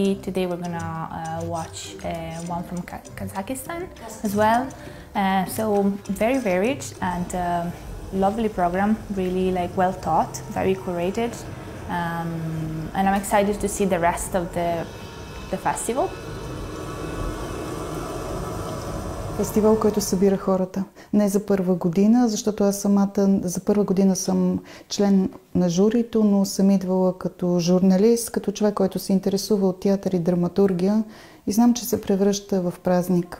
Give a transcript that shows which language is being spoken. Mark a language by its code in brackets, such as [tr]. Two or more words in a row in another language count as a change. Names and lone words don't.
[en] Today we're gonna watch one from Kazakhstan as well. So very varied and lovely program, really like well taught, very curated. And I'm excited to see the rest of the festival. [bg] Фестивал, който събира хората. Не за първа година, защото аз самата за първа година съм член на журито, но съм идвала като журналист, като човек, който се интересува от театър и драматургия и знам, че се превръща в празник.